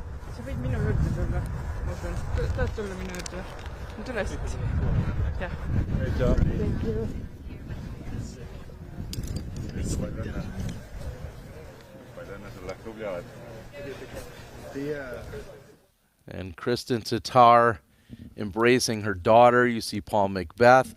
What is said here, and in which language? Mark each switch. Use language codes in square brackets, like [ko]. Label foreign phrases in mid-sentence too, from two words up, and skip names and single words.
[et] Se võid minu juurde tulla, ma usun. Tahad tulla minu juurde? Tule siit. Jah. [en] Thank you. And Kristen Tatar embracing her daughter. You see Paul Macbeth.